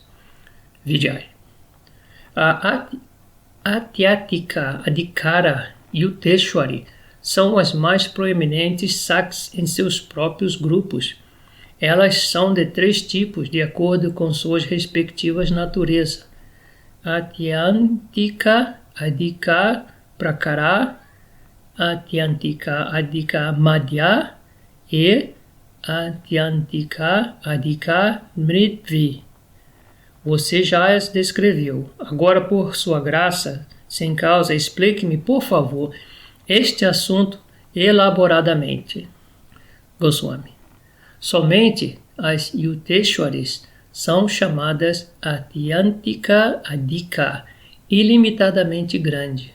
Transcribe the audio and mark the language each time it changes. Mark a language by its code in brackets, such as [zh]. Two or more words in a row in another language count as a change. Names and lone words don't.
[pt] Vijay. A [sa] Atyatika Adhikara Yuteshwari [pt] são as mais proeminentes sakes em seus próprios grupos. Elas são de 3 tipos de acordo com suas respectivas naturezas. [sa] Atyantika Adhika Prakara, Atyantika Adhika Madhya e Atyantika Adhika Mritvi. [pt] Você já as descreveu. Agora, por sua graça, sem causa, explique-me, por favor, este assunto elaboradamente. Goswami. Somente as Yuteshwaris são chamadas [sa] Atyantika Adhika, [pt] ilimitadamente grande.